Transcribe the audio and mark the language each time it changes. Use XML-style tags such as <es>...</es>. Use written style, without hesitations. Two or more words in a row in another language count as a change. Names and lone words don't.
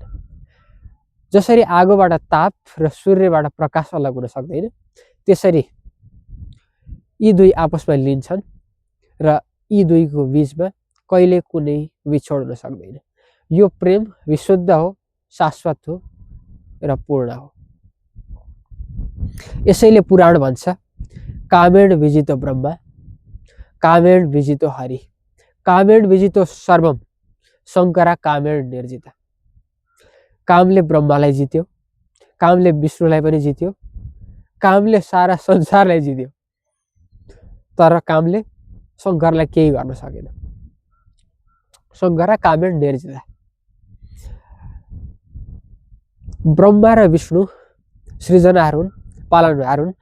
<ne>जसरी आगोबाट ताप र सूर्यबाट प्रकाश अलग हुन सक्दैन, त्यसरी यी दुई आपसमा लिन्छन् र यी दुईको बीचमा कहिले कुनै विछोड हुन सक्दैन। यो प्रेम विशुद्ध हो, शाश्वत हो र पूर्ण हो। यसैले पुराण भन्छ,</ne> <sa>कामेण विजितो ब्रह्मा, कामेण विजितो हरि, कामेण विजितो सर्वम, शङ्करा कामेण निर्जिता।</sa> <ne>कामले ब्रह्मालाई जित्यो, कामले विष्णुलाई पनि जित्यो, कामले सारा संसारलाई जित्यो, तर कामले शङ्करलाई केही गर्न सकेन।</ne> <sa>शङ्करा कामेण निर्जिता।</sa> <ne>ब्रह्मा र विष्णु सृजनाहरू हुन्, पालनहार हुन्।</ne>